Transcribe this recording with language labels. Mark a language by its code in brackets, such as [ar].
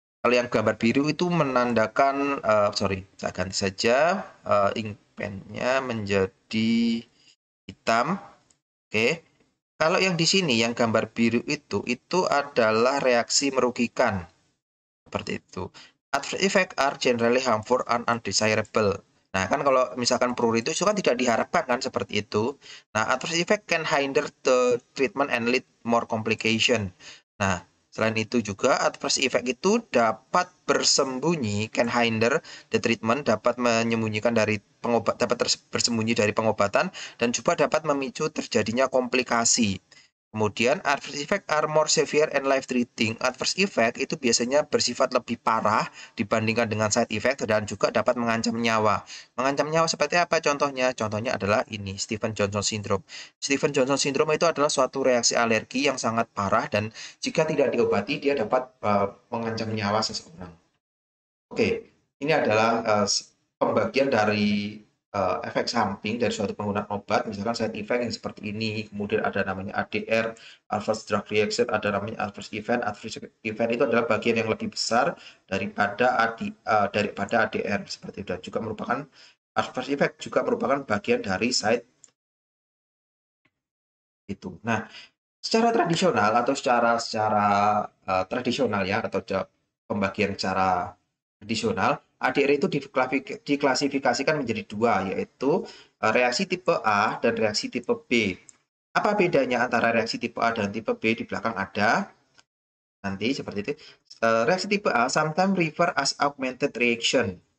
[id] Kalau yang gambar biru itu menandakan, saya ganti saja ink pen-nya menjadi hitam. Oke. Kalau yang di sini, yang gambar biru itu adalah reaksi merugikan. Seperti itu. [en] Adverse effects are generally harmful and undesirable. [id] Nah, kan kalau misalkan pruritus itu kan tidak diharapkan kan seperti itu. [en] Nah, adverse effect can hinder the treatment and lead more complication. [id] Nah, selain itu juga adverse effect itu dapat bersembunyi, [en] can hinder the treatment, [id] dapat menyembunyikan dari bersembunyi dari pengobatan, dan juga dapat memicu terjadinya komplikasi. [en] Kemudian adverse effect are more severe and life-threatening. [id] Adverse effect itu biasanya bersifat lebih parah dibandingkan dengan side effect dan juga dapat mengancam nyawa. Mengancam nyawa seperti apa contohnya? Contohnya adalah ini, Stephen Johnson syndrome. Stephen Johnson syndrome itu adalah suatu reaksi alergi yang sangat parah dan jika tidak diobati dia dapat mengancam nyawa seseorang. Oke, ini adalah pembagian dari efek samping dari suatu penggunaan obat, misalkan side effect yang seperti ini, kemudian ada namanya ADR, adverse drug reaction, ada namanya adverse event. Adverse event itu adalah bagian yang lebih besar daripada ADR seperti itu. Dan juga merupakan adverse effect juga merupakan bagian dari side itu. Nah, secara tradisional atau secara tradisional ya, atau pembagian secara tradisional, ADR itu diklasifikasikan menjadi dua, yaitu reaksi tipe A dan reaksi tipe B. Apa bedanya antara reaksi tipe A dan tipe B? Di belakang ada nanti seperti itu. Reaksi tipe A [en] sometimes refer as augmented reaction.